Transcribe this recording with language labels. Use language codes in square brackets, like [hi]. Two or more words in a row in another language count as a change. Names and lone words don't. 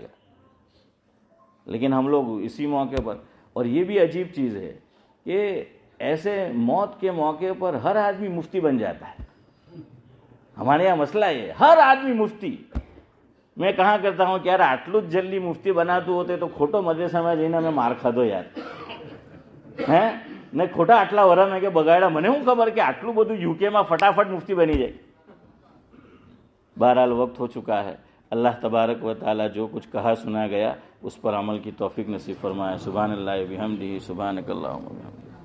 [ur] لیکن ہم لوگ اسی موقع پر، اور یہ بھی عجیب چیز ہے کہ ایسے موت کے موقع پر ہر آدمی مفتی بن جاتا ہے. ہمارے یہاں مسئلہ یہ، ہر آدمی مفتی. میں کہاں کرتا ہوں کہ یار [gu] આટલો જલ્દી મુફ્તી બનતું હોત તો ખોટો મદ્રેસામાં જઈને અમે માર ખાધો યાર. હે ને ખોટા આટલા વરા મેં કે બગાડ્યા. મને શું ખબર કે આટલું બધું યુકેમાં ફટાફટ મુફ્તી બની જાય. [ur] بہرحال وقت ہو چکا ہے. اللہ تبارک و تعالی جو کچھ کہا سنا گیا اس پر عمل کی توفیق نصیب فرمائے. [ar] سبحان اللہ و بحمدہ، سبحانک اللہم و بحمدک.